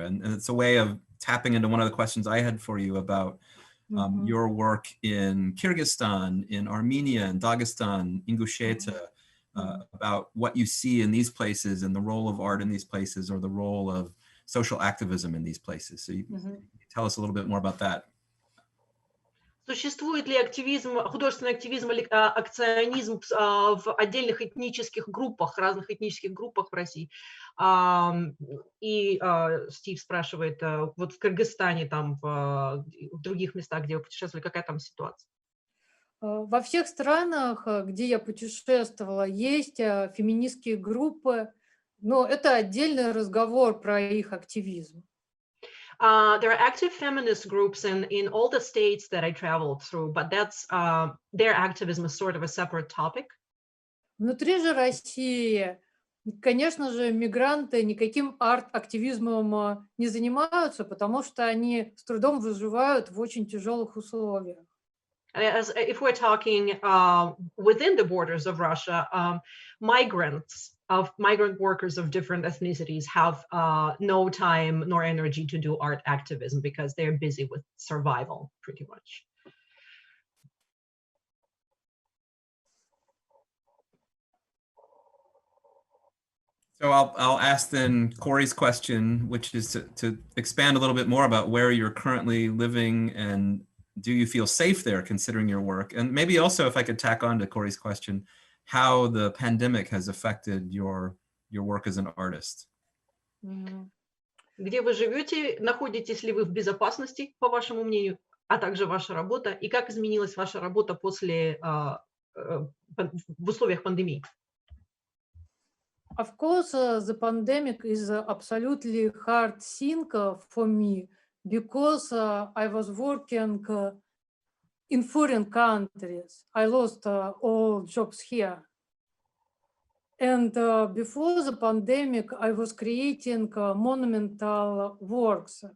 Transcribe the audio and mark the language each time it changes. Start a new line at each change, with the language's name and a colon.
English: And it's a way of tapping into one of the questions I had for you about your work in Kyrgyzstan, in Armenia, and Dagestan, Ingushetia, about what you see in these places and the role of art in these places, or the role of social activism in these places. So you can tell us a little bit more about that.
Russian: Существует ли активизм, художественный активизм или акционизм в отдельных этнических группах, разных этнических группах в России? И Стив спрашивает, вот в Кыргызстане, там, в других местах, где вы путешествовали, какая там ситуация? Во всех странах, где я путешествовала, есть феминистские группы, но это отдельный разговор про их активизм.
English: There are active feminist groups in all the states that I traveled through, but that's their activism is sort of a separate topic.
Russian: Внутри же России, конечно же, мигранты никаким арт-активизмом не занимаются, потому что они с трудом выживают в очень тяжелых условиях.
English: If we're talking within the borders of Russia, migrant workers of different ethnicities have no time nor energy to do art activism because they're busy with survival, pretty much. So I'll ask then Corey's question, which is to expand a little bit more about where you're currently living, and do you feel safe there considering your work? And maybe also, if I could tack on to Corey's question, how the pandemic has affected your work as an artist.
Russian: Где вы живете, находитесь ли вы в безопасности, по вашему мнению, а также ваша работа, и как изменилась ваша работа после в условиях пандемии?
English: Of course, the pandemic is absolutely hard thing for me because I was working in foreign countries. I lost all jobs here. And before the pandemic, I was creating monumental works.